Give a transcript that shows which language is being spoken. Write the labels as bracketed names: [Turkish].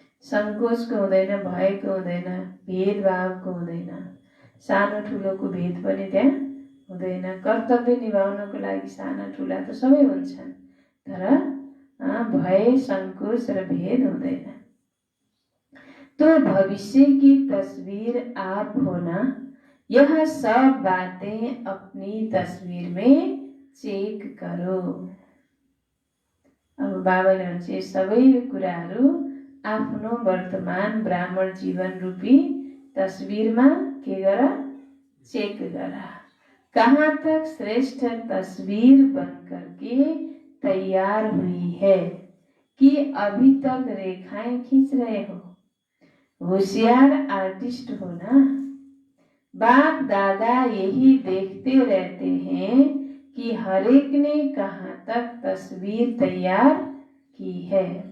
[Nepali] संकोचको हुँदैन, भयको हुँदैन, भेदभावको हुँदैन, सानो ठुलोको भेद पनि त्यहाँ हुँदैन। कर्तव्य निभाउनको लागि साना ठुला त सबै हुन्छन्, तर भय संकोच र भेद हुँदैन। [Hindi] तो भविष्य की तस्वीर आप होना, यह सब बातें अपनी तस्वीर में चेक करो। [Nepali] अब बाबाले भन्छ सबै कुराहरू आफ्नो वर्तमान ब्राह्मण जीवन रूपी तस्वीरमा के गर, चेक गर। [Hindi] कहाँ तक श्रेष्ठ तस्वीर बन करके तैयार हुई है कि अभी तक रेखाएं खींच रहे हो। होशियार आर्टिस्ट हो ना। बाप दादा यही देखते रहते हैं कि हरेक ने कहाँ तक तस्वीर तैयार की है।